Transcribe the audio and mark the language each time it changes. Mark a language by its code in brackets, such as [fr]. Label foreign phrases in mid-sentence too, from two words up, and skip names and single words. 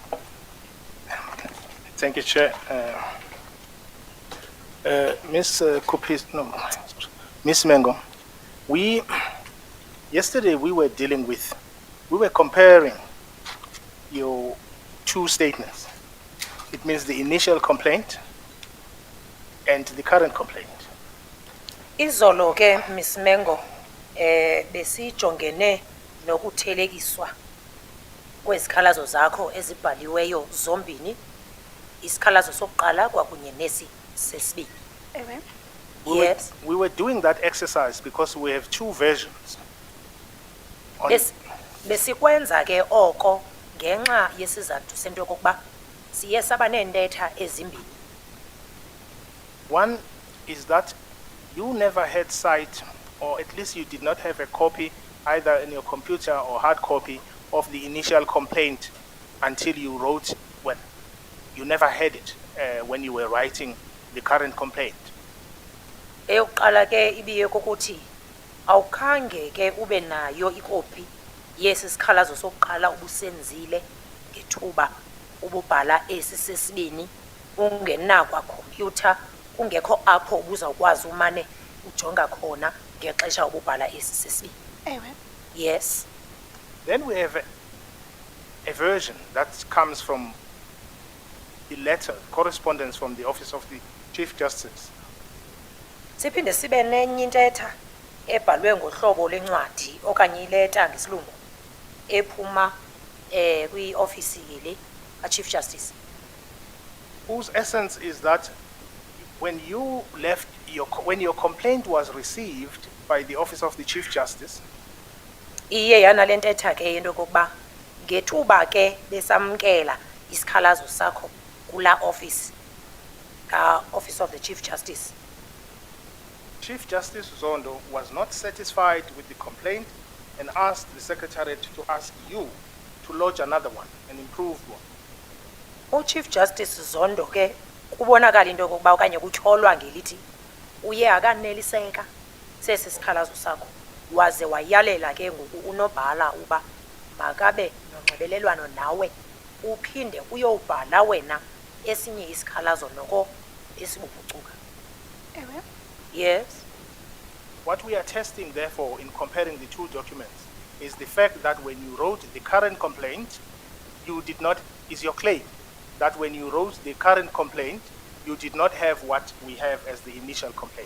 [en] Thank you, Chair. Ms. Mengo, yesterday we were comparing your two statements. It means the initial complaint and the current complaint. [xh] Izolo ke Ms. Mengo besijongene nokuthelekiswa kwezikhalazo zakho ezibhaliweyo zombini, isikhalazo sokuqala kwakunye nesi sesibili. [en] Yes. We were doing that exercise because we have two versions. [xh] Besikwenza ke oko ngenxa yesizathu sento kokuba siye saba neentetha ezimbini. [en] One is that you never had sight, or at least you did not have a copy either in your computer or hard copy of the initial complaint until you wrote, well, you never had it when you were writing the current complaint. [xh] Eyokuqala ke ibiye kokuthi awukhange ke ube nayo ikopi yesi sikhalazo sokuqala ubusenzile ngethuba ububhala esi sesibini ungenakwa computer ungekho apho ubuzawukwazi umane ujonga khona ngexesha ububhala esi sesibini. [en] Yes. Then we have a version that comes from the letter, correspondence from the Office of the Chief Justice. [xh] Siphinde sibe nenye intetha ebhalwe ngohlobo lencwadi okanye ileta ngesilungu ephuma kwi-office le Chief Justice, [en] whose essence is that when your complaint was received by the Office of the Chief Justice, [xh] iye yana le ntetha ke into kokuba ngethuba ke besamkela isikhalazo sakho kula office Office of the Chief Justice. [en] Chief Justice Zondo was not satisfied with the complaint and asked the Secretariat to ask you to lodge another one, an improved one. [xh] Chief Justice Zondo ke kubonakala into kokuba okanye kutyholwa ngelithi uye akaneliseka sesi sikhalazo sakho waze wayalela ke ngoku unobhala uba makabe nonxibelelwano nawe uphinde uyobhala wena esinye isikhalazo noko esibuphucuka. [en] Yes. What we are testing, therefore, in comparing the two documents is the fact that when you wrote the current complaint, you did not, is your claim, that when you wrote the current complaint, you did not have what we have as the initial complaint.